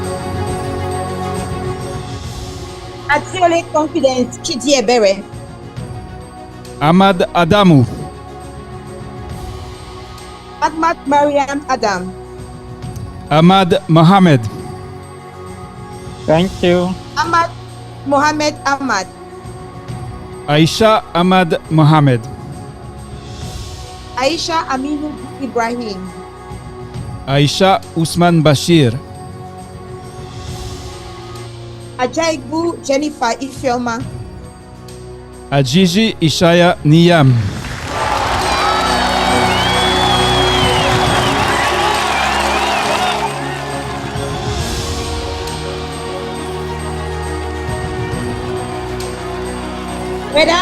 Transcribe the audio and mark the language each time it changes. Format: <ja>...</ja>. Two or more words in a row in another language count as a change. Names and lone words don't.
<en>Adiole Confidence Chidiebere. Ahmad Adamu. Ahmad Mariam Adam. Ahmad Mohammed. Thank you. Ahmad Mohammed Ahmad. Aisha Ahmad Mohammed. Aisha Aminu Ibrahim. Aisha Usman Bashir. Ajaibu Jennifer Ifeoma. Ajiji Ishaya Niyam. Whether</en>